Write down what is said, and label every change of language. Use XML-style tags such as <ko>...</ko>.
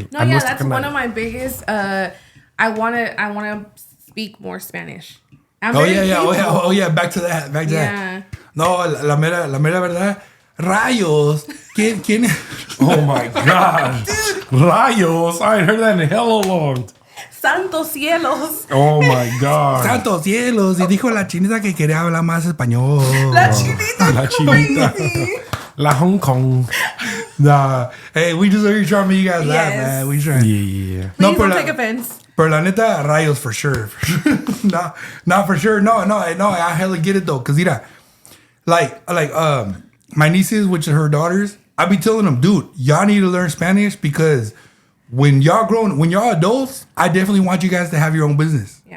<en>No, that's one of my biggest. I wanna speak more Spanish. Oh yeah. Back to that.</en> <es>No, la mera verdad. Rayos. ¿Quién?</es> <en>Oh my God. Rayos. I ain't heard that in hell long.</en> <es>Santos cielos.</es> <en>Oh my God.</en> <es>Santos cielos. Y dijo la chinita que quería hablar más español. La chinita. La Hong Kong.</es> <en>Nah. Hey, we just are trying to make you guys laugh, man. We trying. Yeah. Please don't take offense.</en> <es>Pero la neta, rayos</es> <en>for sure. Not for sure. No, I hella get it though. Cause mira, like my nieces, which are her daughters, I be telling them, dude, y'all need to learn Spanish because when y'all adults, I definitely want you guys to have your own business. Yeah.</en>